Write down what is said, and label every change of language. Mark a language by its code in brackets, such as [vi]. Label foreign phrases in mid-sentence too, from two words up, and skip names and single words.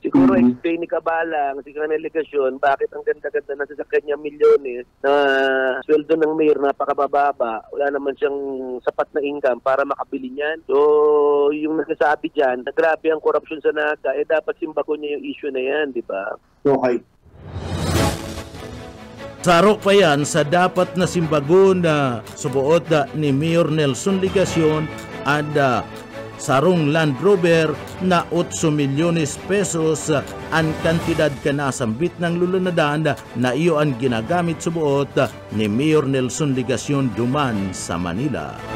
[tl] Siguro explain ni Kabalang, si Colonel Ligacion, bakit ang ganda-ganda na sasakyan niya milyones na sweldo ng mayor napakabababa. Wala naman siyang sapat na income para makabili niyan. So, yung nagsasabi dyan, na grabe ang korupsyon sa Naga, dapat simbagon niya yung issue na yan, di ba? Okay. [bik] Saro pa yan sa dapat na simbagon na subuot ni Mayor Nelson Ligacion at sarong Land Rover na 8 milyones pesos ang kantidad kanasambit ng lulunadan na iyo ang ginagamit subuot ni Mayor Nelson Ligacion duman sa Manila.